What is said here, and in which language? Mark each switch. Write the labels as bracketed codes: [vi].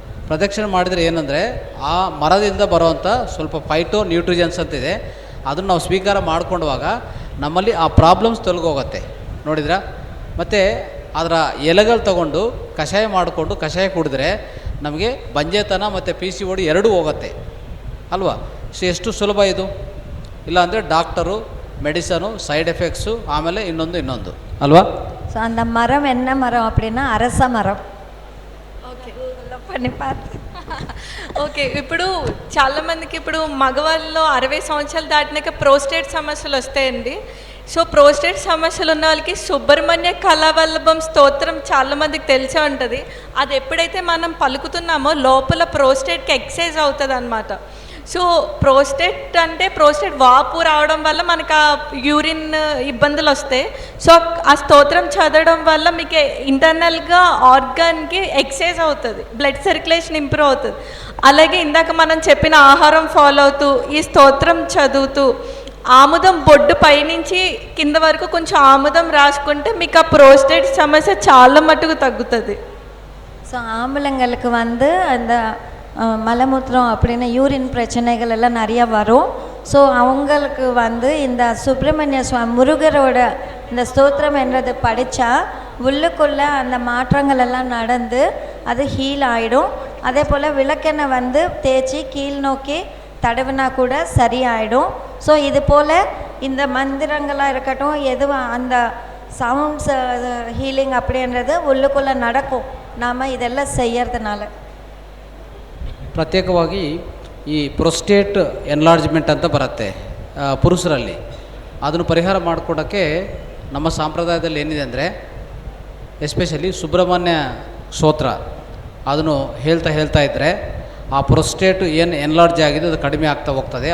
[kn] ಪ್ರದಕ್ಷಿಣೆ ಮಾಡಿದರೆ ಏನಂದರೆ ಆ ಮರದಿಂದ ಬರುವಂಥ ಸ್ವಲ್ಪ ಫೈಟೋ ನ್ಯೂಟ್ರಿಜನ್ಸ್ ಅಂತಿದೆ, ಅದನ್ನು ನಾವು ಸ್ವೀಕಾರ ಮಾಡ್ಕೊಂಡಾಗ ನಮ್ಮಲ್ಲಿ ಆ ಪ್ರಾಬ್ಲಮ್ಸ್ ತೊಲಗೋಗುತ್ತೆ ನೋಡಿದ್ರಾ. ಮತ್ತು ಅದರ ಎಲೆಗಳು ತಗೊಂಡು ಕಷಾಯ ಮಾಡಿಕೊಂಡು ಕಷಾಯ ಕುಡಿದ್ರೆ ನಮಗೆ ಬಂಜೆತನ ಮತ್ತು PCOD ಎರಡೂ ಹೋಗುತ್ತೆ ಅಲ್ವಾ. ಸೊ ಎಷ್ಟು ಸುಲಭ ಇದು. ಇಲ್ಲಾಂದರೆ ಡಾಕ್ಟರು, மெடிசனும், சைடு எஃபெக்ட்ஸு, ஆಮೇಲೆ ಇನ್ನೊಂದು ಅಲ್ವಾ. [ta] ஸோ அந்த மரம் என்ன மரம் அப்படின்னா அரச மரம். ఓకే, பண்ணி பார்த்து. ఓకే. [te] ఇప్పుడు చాలామందికి ఇప్పుడు మగవాళ్ళలో 60 సంవత్సరాలు దాటినాక ప్రోస్టేట్ సమస్యలు వస్తాయండి. సో ప్రోస్టేట్ సమస్యలు ఉన్న వాళ్ళకి సుబ్రహ్మణ్య కళావల్లభం స్తోత్రం చాలామందికి తెలిసే ఉంటుంది. అది ఎప్పుడైతే మనం పలుకుతున్నామో లోపల ప్రోస్టేట్కి ఎక్సైజ్ అవుతుంది అన్నమాట. సో ప్రోస్టేట్ వాపు రావడం వల్ల మనకు ఆ యూరిన్ ఇబ్బందులు వస్తాయి. సో ఆ స్తోత్రం చదవడం వల్ల మీకు ఇంటర్నల్గా ఆర్గాన్కి ఎక్సైజ్ అవుతుంది, బ్లడ్ సర్క్యులేషన్ ఇంప్రూవ్ అవుతుంది. అలాగే ఇందాక మనం చెప్పిన ఆహారం ఫాలో అవుతూ ఈ స్తోత్రం చదువుతూ ఆముదం బొడ్డు పైనుంచి కింద వరకు కొంచెం ఆముదం రాసుకుంటే మీకు ఆ ప్రోస్టేట్ సమస్య చాలా మట్టుకు తగ్గుతుంది. [ta] ஸோ ஆம்பளைங்களுக்கு அந்த மலமூத்திரம் அப்படின்னு யூரின் பிரச்சனைகள் எல்லாம் நிறையா வரும். ஸோ அவங்களுக்கு இந்த சுப்பிரமணிய சுவாமி முருகரோட இந்த ஸ்தோத்திரம் என்றது படித்தா உள்ளுக்குள்ளே அந்த மாற்றங்கள் எல்லாம் நடந்து அது ஹீல் ஆகிடும். அதே போல் விளக்கெண்ணெய் தேய்ச்சி கீழ் நோக்கி தடவினா கூட சரியாயிடும். ஸோ இது போல் இந்த மந்திரங்களாக இருக்கட்டும், எதுவும் அந்த சவுண்ட்ஸ் ஹீலிங் அப்படின்றது உள்ளுக்குள்ளே நடக்கும் நாம் இதெல்லாம் செய்யறதுனால. [kn] ಪ್ರತ್ಯೇಕವಾಗಿ ಈ ಪ್ರೊಸ್ಟೇಟ್ ಎನ್ಲಾರ್ಜ್ಮೆಂಟ್ ಅಂತ ಬರುತ್ತೆ ಪುರುಷರಲ್ಲಿ. ಅದನ್ನು ಪರಿಹಾರ ಮಾಡಿಕೊಡೋಕ್ಕೆ ನಮ್ಮ ಸಂಪ್ರದಾಯದಲ್ಲಿ ಏನಿದೆ ಅಂದರೆ ಎಸ್ಪೆಷಲಿ ಸುಬ್ರಹ್ಮಣ್ಯ ಸ್ತೋತ್ರ ಅದನ್ನು ಹೇಳ್ತಾ ಇದ್ದರೆ ಆ ಪ್ರೊಸ್ಟೇಟ್ ಏನು ಎನ್ಲಾರ್ಜ್ ಆಗಿದೆ ಅದು ಕಡಿಮೆ ಆಗ್ತಾ ಹೋಗ್ತದೆ.